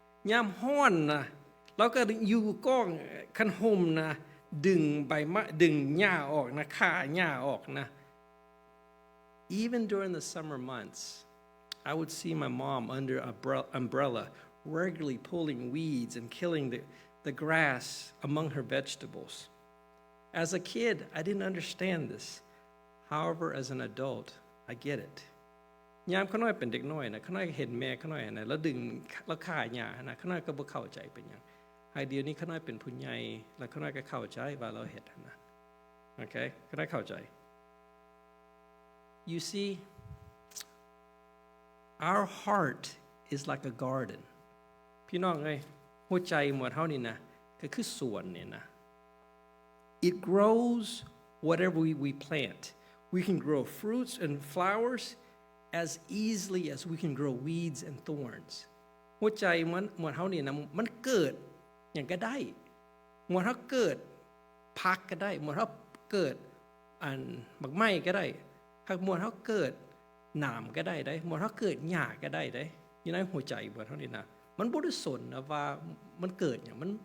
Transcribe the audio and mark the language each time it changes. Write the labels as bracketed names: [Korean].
[Northeastern Thai] ยามร้อนนะแล้วก็อยู่ก้องคันห่มนะดึงใบไม้ดึงหญ้าออกนะฆ่าหญ้าออกนะ [English] Even during the summer months I would see my mom under an umbrella regularly pulling weeds and killing the grass among her vegetables As a kid, I didn't understand this. However, as an adult, I get it. [Northeastern Thai] ยามข้าน้อยเป็นเด็กน้อยนะข้าน้อยเห็นแม่ข้าน้อยนะแล้วดึงแล้วฆ่าหญ้านะข้าน้อยก็บ่เข้าใจเป็นหยังไอ้เดี๋ยวนี้ข้าน้อยเป็นผู้ใหญ่แล้วข้าน้อยก็เข้าใจว่าเราเฮ็ดนะ Okay ข้าน้อยเข้าใจ [English] You see, our heart is like a garden. [Northeastern Thai] พี่น้องหัวใจหมดเฮานี่นะก็คือสวนนี่นะ [English] It grows whatever we plant. We can grow fruits and flowers as easily as we can grow weeds and thorns. [Northeastern Thai] หัวใจมันเฮานี่นะมันเกิดหยังก็ได้มันเฮาเกิดผักก็ได้มันเฮาเกิด หมากไม้ก็ได้หากมันเฮาเกิดหนามก็ได้มันเฮาเกิดหญ้าก็ได้อยู่ในหัวใจมันเฮานี่นะมันบ่ได้สนนะว่ามันเกิดหยัง